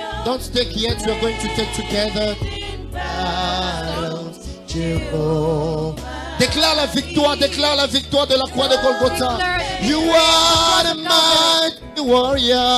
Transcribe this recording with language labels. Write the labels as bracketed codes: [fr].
[en] Don't take yet, we are going to take together. Jehovah. [fr] Déclare la victoire de la croix de Golgotha. [en] You are the mighty warrior.